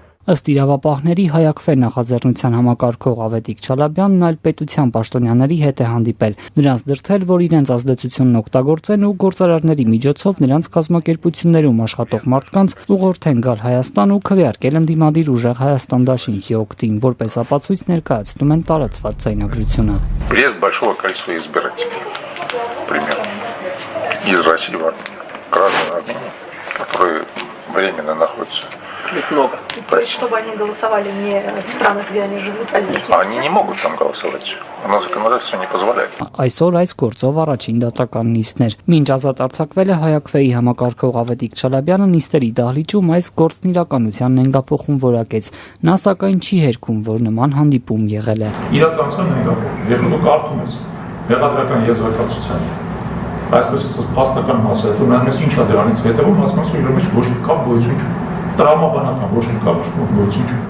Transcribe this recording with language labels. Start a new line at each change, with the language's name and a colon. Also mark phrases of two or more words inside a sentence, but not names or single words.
Armenian: Ըստ իրավապահների Հայաքվե նախաձեռնության համակարգող Ավետիք Չալաբյանն այլ պետության պաշտոնյաների հետ է հանդիպել, նրանց դրդել, որ իրենց ազդեցությունն օգտագործեն ու գործարարների միջոցով նրանց կազմակերպություններում աշխատող մարդկանց ուղղորդեն գալ Հայաստան ու քվեարկել ընդդիմադիր Ուժեղ Հայաստան դաշինքի օգտին, որպես ապացույց ներկայացնում են տարածված ձայնագրությունը։
Russian: Приезд большого количества избирателей, примерно, из России, граждан Армении, которые временно находятся. Их много. То есть, чтобы они голосовали не в странах, где они живут, а здесь? Они не могут там голосовать. У нас законодательство не позволяет.
Armenian: Այսօր այս գործով առաջին դատական նիստներ։ Մինչ ազատ արձակվել է Հայաքվեի համակարգող Ավետիք Չալաբյանը նիստերի դահլիճում այս գործն իրականությանն հենգափոխում որակեց։ Նա սակայն չի հերքում, որ նման հանդիպում եղել է։ Իրականության հենգափոխում, երբ դու կարդում ես մեղադրական եզրակացության, այսպես ասած փաստական մասը, դու նայում ես ինչա դրանից հետևում, հասկանում ես, որ իր մեջ ոչ մի կապ գոյություն չունի։ Տրամաբանական ոչ մի կապ գոյություն չունի։